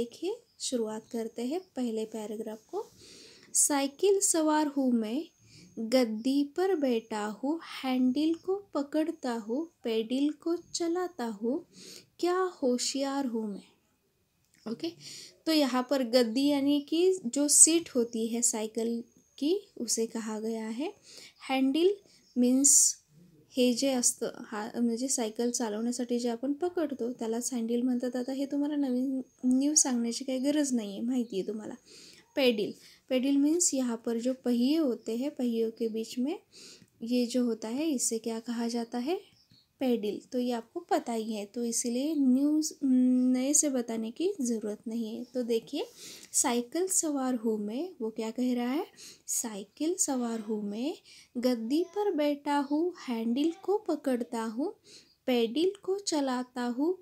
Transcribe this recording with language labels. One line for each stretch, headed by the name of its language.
Hindi: देखिए, शुरुआत करते हैं पहले पैराग्राफ को। साइकिल सवार हूँ मैं, गद्दी पर बैठा हूँ, हैंडल को पकड़ता हूँ, पेडल को चलाता हूँ। क्या होशियार हूँ मैं। ओके, तो यहाँ पर गद्दी यानी कि जो सीट होती है सायकल की, उसे कहा गया है।
Marathi: हँडल मीन्स हे जे असतं, म्हणजे सायकल चालवण्यासाठी जे आपण पकडतो त्यालाच हँडल म्हणतात। आता हे तुम्हाला नवीन न्यू सांगण्याची काही गरज नाही आहे, माहिती आहे तुम्हाला।
Hindi: पेडल, पेडल मीन्स यहाँ पर जो पहिए होते हैं, पहियों के बीच में ये जो होता है, इसे क्या कहा जाता है, पेडल। तो ये आपको पता ही है, तो इसीलिए नए से बताने की ज़रूरत नहीं है। तो देखिए, साइकिल सवार हूँ मैं, वो क्या कह रहा है, साइकिल सवार हूँ मैं, गद्दी पर बैठा हूँ, हैंडल को पकड़ता हूँ, पेडल को चलाता हूँ।